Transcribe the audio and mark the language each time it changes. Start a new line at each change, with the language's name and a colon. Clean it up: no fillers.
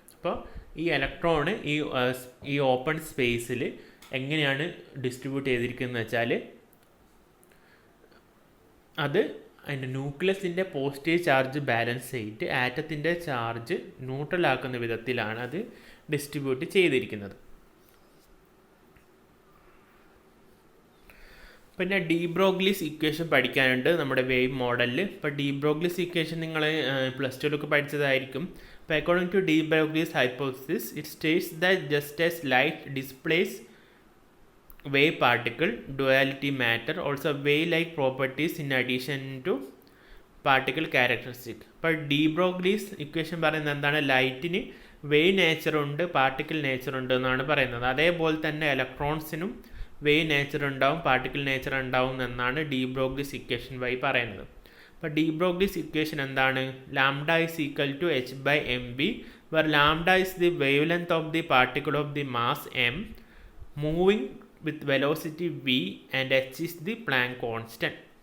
Malayalam: അപ്പോൾ ഈ ഇലക്ട്രോണ് ഈ ഓപ്പൺ സ്പേസിൽ എങ്ങനെയാണ് ഡിസ്ട്രിബ്യൂട്ട് ചെയ്തിരിക്കുന്നത് വെച്ചാൽ അത് അതിൻ്റെ ന്യൂക്ലിയസിൻ്റെ പോസിറ്റീവ് ചാർജ് ബാലൻസ് ചെയ്തിട്ട് ആറ്റത്തിൻ്റെ ചാർജ് ന്യൂട്രൽ ആക്കുന്ന വിധത്തിലാണ് അത് ഡിസ്ട്രിബ്യൂട്ട് ചെയ്തിരിക്കുന്നത്. പിന്നെ ഡി ബ്രോഗ്ലീസ് ഇക്വേഷൻ പഠിക്കാനുണ്ട് നമ്മുടെ വേവ് മോഡലിൽ. ഇപ്പോൾ ഡി ബ്രോഗ്ലീസ് ഇക്വേഷൻ നിങ്ങൾ +2 പഠിച്ചതായിരിക്കും.
English: അപ്പോൾ according to de Broglie's hypothesis it states that just as light displays wave particle duality matter also wave like properties in addition to particle characteristic.
Malayalam: ഇപ്പോൾ D Broglie's equation പറയുന്നത് എന്താണ്? ലൈറ്റിന് wave nature ഉണ്ട്, particle nature ഉണ്ട് എന്നാണ് പറയുന്നത്. അതേപോലെ തന്നെ ഇലക്ട്രോൺസിനും wave nature ഉണ്ടാവും, പാർട്ടിക്കിൾ നേച്ചർ ഉണ്ടാവും എന്നാണ് ഡി ബ്രോഗ്ലീസ് ഇക്വേഷൻ വഴി പറയുന്നത്. അപ്പോൾ ഡി ബ്രോഗ്ലീസ് ഇക്വേഷൻ എന്താണ്?
English: Lambda is equal to h/mv where lambda is the wavelength of the particle of the mass m moving with velocity v and h is the Planck constant.